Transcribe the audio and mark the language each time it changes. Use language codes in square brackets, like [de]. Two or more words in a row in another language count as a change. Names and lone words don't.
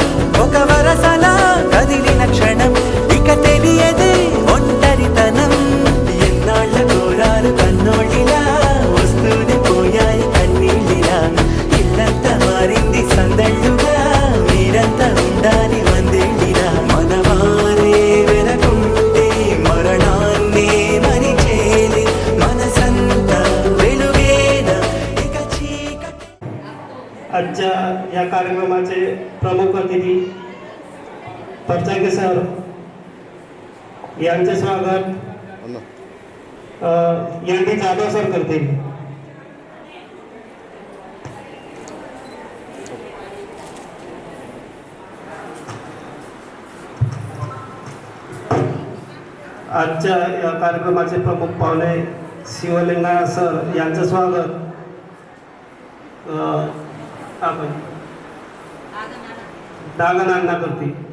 [te] ఒక వరసలా కదిలిన క్షణం ఇక తెలియదే ఒంటరితనం ఎన్నాళ్ళ కోరారు కన్నోళ్ళిలా వస్తూనే పోయాయి కన్నీళ్ళిలా ఇల్లంతా మారింది సందళ్ళుగా మీరంతా ఉండాలి వందేళ్ళిలా మనవారే వెనకుంటే మరణాన్నే మరిచేలే మనసంతా వెలుగేన ఇక చీకటి [mr] आजच्या या कार्यक्रमाचे प्रमुख अतिथी परचाके सर यांचे स्वागत यांनी जाधव सर करतील. आजच्या या कार्यक्रमाचे प्रमुख पाहुणे शिवलिंगा सर यांचं स्वागत आपण दागनांना करतील.